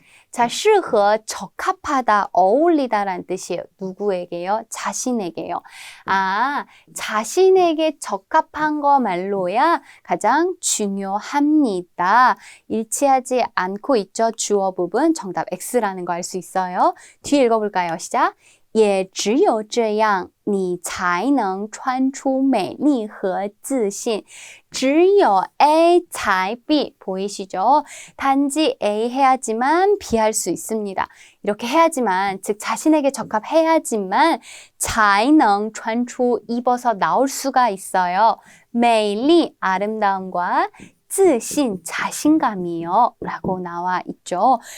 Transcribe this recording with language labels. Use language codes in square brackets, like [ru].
[ko] 자, 适合 적합하다, 어울리다라는 뜻이에요. 누구에게요? 자신에게요. 아, 자신에게 적합한 거 말로야 가장 중요합니다. 일치하지 않고 있죠. 주어 부분 정답 X라는 거 알 수 있어요. 뒤에 읽어볼까요? 시작. [zh] 也只有这样你才能穿出美丽和自信. [ko] 只有 A 才 B 보이시죠? 단지 A 해야지만 B 할 수 있습니다. 이렇게 해야지만, 즉 자신에게 적합해야지만 才能穿出 입어서 나올 수가 있어요. 美丽 아름다움과 自信 자신감이요 라고 나와 있죠.